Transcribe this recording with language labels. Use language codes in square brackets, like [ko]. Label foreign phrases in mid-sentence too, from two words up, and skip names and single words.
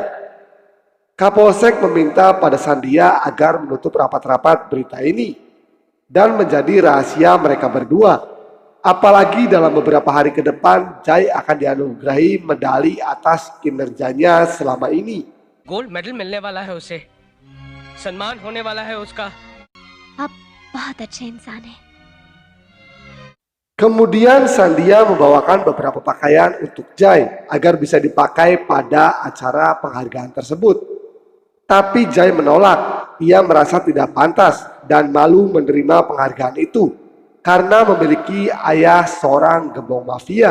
[id] Kapolsek meminta pada Sandia agar menutup rapat-rapat berita ini dan menjadi rahasia mereka berdua. Apalagi dalam beberapa hari ke depan, Jai akan dianugerahi medali atas kinerjanya selama ini. [en] gold medal [hi] मिलने वाला है उसे, सम्मान होने वाला है उसका। आप बहुत अच्छे इंसान हैं। [id] Kemudian Sandia membawakan beberapa pakaian untuk Jai agar bisa dipakai pada acara penghargaan tersebut. Tapi Jai menolak. Ia merasa tidak pantas dan malu menerima penghargaan itu karena memiliki ayah seorang gembong mafia.